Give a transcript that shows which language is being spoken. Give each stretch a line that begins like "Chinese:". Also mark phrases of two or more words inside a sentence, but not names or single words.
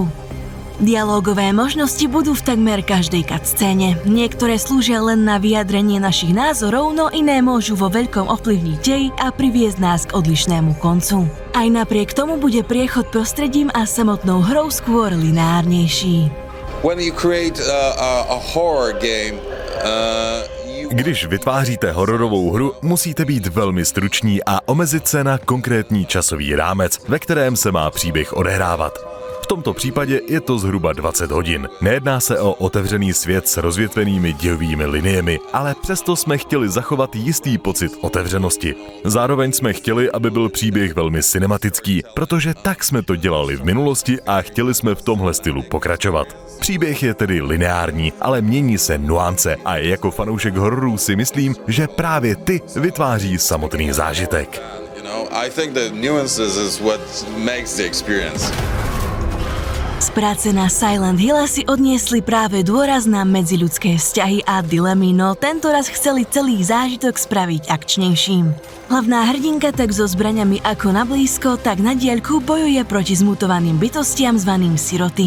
Slovak: Dialógové možnosti budú v takmer každej cutscéne. Niektoré slúžia len na vyjadrenie našich názorov, no iné môžu vo veľkom ovplyvniť dej a priviesť nás k odlišnému koncu. Aj napriek tomu bude priechod prostredím a samotnou hrou skôr lineárnejší.
Czech: Když vytváříte hororovou hru, musíte být velmi struční a omezit se na konkrétní časový rámec, ve kterém se má příběh odehrávat. V tomto případě je to zhruba 20 hodin. Nejedná se o otevřený svět s rozvětvenými dějovými liniemi, ale přesto jsme chtěli zachovat jistý pocit otevřenosti. Zároveň jsme chtěli, aby byl příběh velmi cinematický, protože tak jsme to dělali v minulosti a chtěli jsme v tomhle stylu pokračovat. Příběh je tedy lineární, ale mění se nuance a jako fanoušek hororů si myslím, že právě ty vytváří samotný zážitek.
English: I think the nuances is what makes the experience.
Slovak: Z práce na Silent Hill si odniesli práve dôraz na medziľudské vzťahy a dilemy, no tento raz chceli celý zážitok spraviť akčnejším. Hlavná hrdinka tak so zbraňami ako na blízko, tak na diaľku bojuje proti zmutovaným bytostiam zvaným siroty.